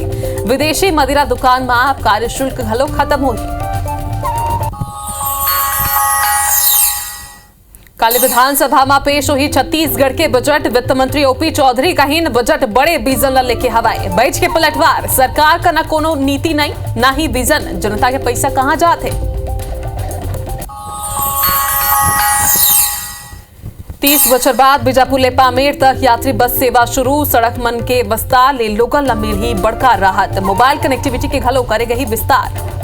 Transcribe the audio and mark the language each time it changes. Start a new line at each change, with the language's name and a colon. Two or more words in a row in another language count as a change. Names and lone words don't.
Chhattisgarhi: विदेशी मदिरा दुकान में आबकारी शुल्क घलो खत्म होही। कल विधानसभा में पेश हुई छत्तीसगढ़ के बजट। वित्त मंत्री ओपी चौधरी कहीन बजट बड़े विजन ला लेके हवाए। बैठ के पलटवार, सरकार का न कोनो नीति नहीं, ना ही विजन। जनता के पैसा कहां जाते। 30 बछर बाद बीजापुर ले पामेर तक यात्री बस सेवा शुरू। सड़क मन के विस्तार ले लोगन ला मिलही बड़का राहत।
English: mobile connectivity
Chhattisgarhi: के घलो करे गई विस्तार।